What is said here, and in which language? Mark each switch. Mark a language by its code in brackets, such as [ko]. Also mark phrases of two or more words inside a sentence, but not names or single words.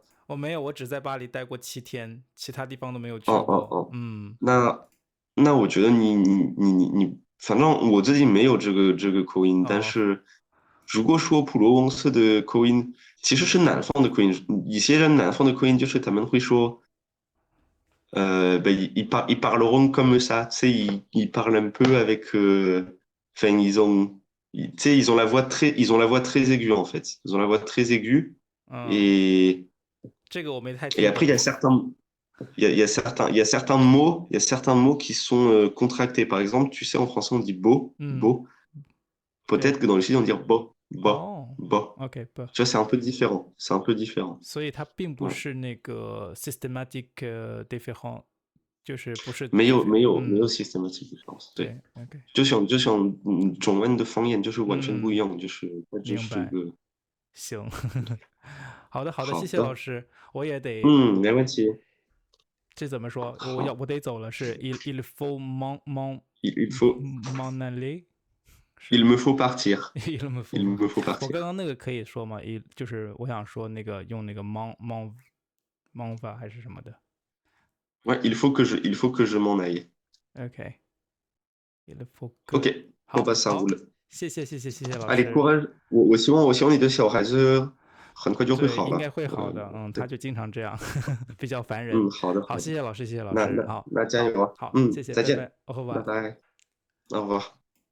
[zh] 我没有，我只在巴黎待过7天，其他地方都没有去过。那我觉得你，反正我自己没有这个口音，但是如果说普罗旺斯的口音，其实是南方的口音，一些人南方的口音就是他们会说。 [fr] ils parleront comme ça, tu sais, ils parlent un peu avec, enfin, tu sais, ils ont la voix très aiguë en fait. Ils ont la voix très aiguë et [zh] 这个我没太 [fr] et après il y a certains mots qui sont contractés. Par exemple, tu sais, en français on dit beau, beau. Peut-être que dans le sud on dit beau, beau, beau. OK， tu vois, c'est un peu différent. C'est un peu différent. [zh] 所以它并不是那个 [en] systematic different， [zh] 就是不是没有 [en] systematic difference， [zh] 对，OK，就像中文的方言就是完全不一样，就是它只是个。行，好的，谢谢老师，我也得，没问题。这怎么说？我得走了，是 [fr] il faut m'en aller。 il me faut partir。 il me faut partir。 [zh] 我刚刚那个可以说吗？就是我想说那个用那个 [fr] m'en va [zh] 还是什么的。 [fr] Ouais, il faut que je m'en aille. OK。 OK， bon bah ça roule。 [zh] 谢谢老师。 [fr] Allez courage， [zh] 我希望你的小孩子很快就会好了。应该会好的，他就经常这样，比较烦人。好的。好，谢谢老师，好，那加油啊。好，谢谢，再见，拜拜，拜拜， [fr] au revoir。